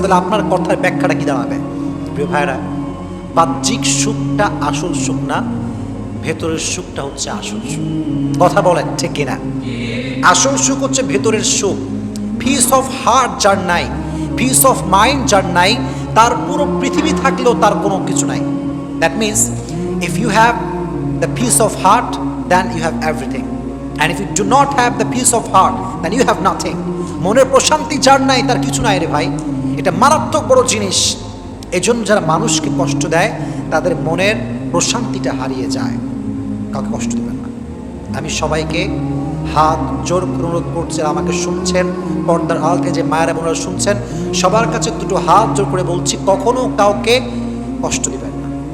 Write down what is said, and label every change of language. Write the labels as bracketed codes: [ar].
[bn] তাহলে আপনার কথার ব্যাখ্যাটা কি দাঁড়াবে? প্রিয় ভাইরা, বাহ্যিক সুখটা আসল সুখ না, ভেতরের সুখটা হচ্ছে আসল সুখ। কথা বলেন ঠিক কিনা? আসল সুখ হচ্ছে ভেতরের সুখ। পিস অফ হার্ট যার নাই, পিস অফ মাইন্ড যার নাই, তার পুরো পৃথিবী থাকলেও তার কোনো কিছু নাই। [en] That means if you have the peace of heart, then you have everything, and if you do not have the peace of heart, then you have nothing. [bn] মনের প্রশান্তি যার নাই তার কিছু নাই রে ভাই। এটা মারাত্মক বড় জিনিস। এজন্য যারা মানুষকে কষ্ট দেয় তাদের মনের প্রশান্তিটা হারিয়ে যায়। কাউকে কষ্ট দেবেন না। আমি সবাইকে হাত জোর করে অনুরোধ করছি, আমাকে শুনছেন, পর্দার আড়াল থেকে যে মায়েরা বোনেরা শুনছেন, সবার কাছে দুটো হাত জোর করে বলছি, কখনো কাউকে কষ্ট দিবেন না।